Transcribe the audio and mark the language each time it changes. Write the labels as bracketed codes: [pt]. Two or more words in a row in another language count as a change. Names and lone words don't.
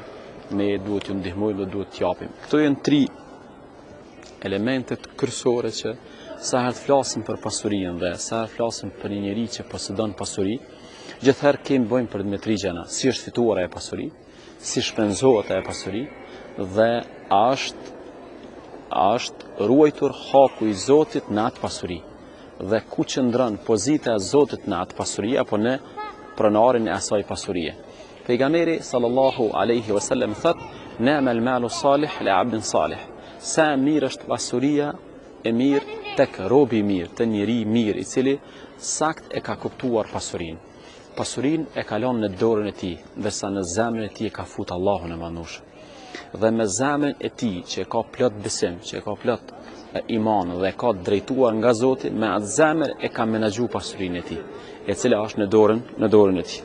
[sq] Ne duhet t'ju ndihmojmë dhe duhet t'japim. Këto janë tri elementet kryesore që sa herë flasim për pasurinë dhe sa herë flasim për një njeri që posedon pasuri, gjithëherë kemi bëjmë për me tri gjëra, si është fituar ajo pasuri, si shpenzohet ajo pasuri dhe a është ruajtur haku i Zotit në atë pasuri dhe ku qëndron pozita e Zotit në atë pasuri apo në pronarin e asaj pasurie. [ar] Pejgamberi صلى الله عليه وسلم thot: "نعم المال الصالح للعبد الصالح." [sq] Sa mirë është pasuria e mirë tek robi i mirë, të njeri mirë i cili sakt e ka kuptuar pasurinë. Pasurinë e ka lënë në dorën e tij, ndërsa në zemrën e tij e ka futur Allahun e Madhnushëm. Dhe me zemrën e tij që e ka plot besim, që e ka plot iman dhe e ka drejtuar nga Zoti, me atë zemër e ka menaxhuar pasurinë e tij, e cila është në dorën e tij.